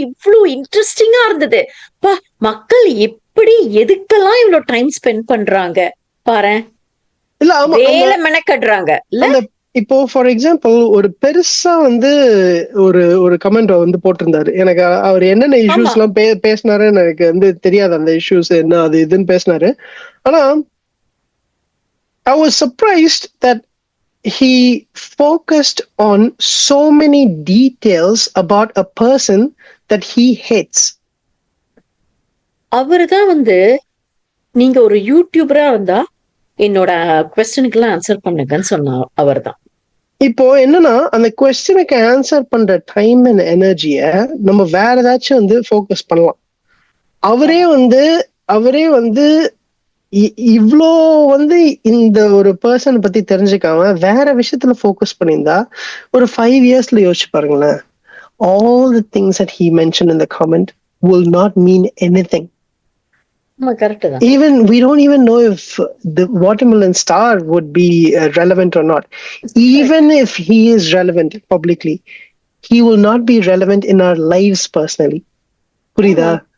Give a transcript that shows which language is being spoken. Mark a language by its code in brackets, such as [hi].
[ta] இவ்வளவு இன்ட்ரெஸ்டிங்கா இருந்தது. மக்கள் எப்படி எதுக்கெல்லாம் இவ்வளவு டைம் ஸ்பெண்ட் பண்றாங்க பாரு, வேலை மெனக்கடுறாங்க. இப்போ ஃபார் எக்ஸாம்பிள் ஒரு பெருசா வந்து ஒரு கமெண்ட் வந்து போட்டிருந்தாரு. எனக்கு அவர் என்னென்ன இஷ்யூஸ் எல்லாம் பேசினாருன்னு எனக்கு வந்து தெரியாது. அந்த இஷ்யூஸ் என்ன அது இதுன்னு பேசினாரு. ஆனா [en] I was surprised that he focused on so many details about a person that he hates. [ta] அவர்தான் வந்து நீங்க ஒரு யூடியூபரா இருந்தா என்னோட குவெஸ்டனுக்கு எல்லாம் ஆன்சர் பண்ணுங்கன்னு சொன்னார். அவர்தான். இப்போ என்னன்னா அந்த குவெஸ்டனுக்கு ஆன்சர் பண்ற டைம் அண்ட் எனர்ஜிய நம்ம வேற ஏதாச்சும் வந்து ஃபோக்கஸ் பண்ணலாம். அவரே வந்து இவ்ளோ வந்து இந்த ஒரு பர்சன் பத்தி தெரிஞ்சுக்காம வேற விஷயத்துல ஃபோக்கஸ் பண்ணியிருந்தா ஒரு 5 இயர்ஸ்ல யோசிச்சு பாருங்களேன். [en] All the things that he mentioned in the comment will not mean anything. [ta] ஆமா கரெக்ட் தான். [en] Even we don't even know if the watermelon star would be relevant or not. Even if he is relevant publicly, he will not be relevant in our lives personally. [ta] புரியுதா?